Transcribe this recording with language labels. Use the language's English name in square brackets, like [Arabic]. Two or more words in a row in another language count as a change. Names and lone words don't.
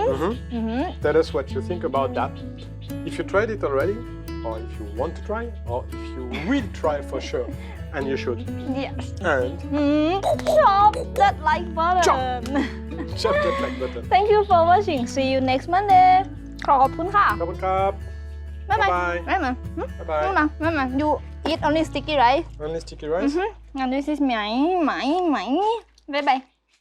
[English] Tell us what you think about that. If you tried it already, or if you want to try, or if you will try for sure, and you should. Yes. And Chop that like button. chop that like button. Thank you for watching. See you next Monday. [Thai] ขอบคุณค่ะ ขอบคุณครับ [English] Bye bye. Bye. Bye bye. Bye bye. Mama, you eat only sticky rice. Only sticky rice? And this is my. Bye bye.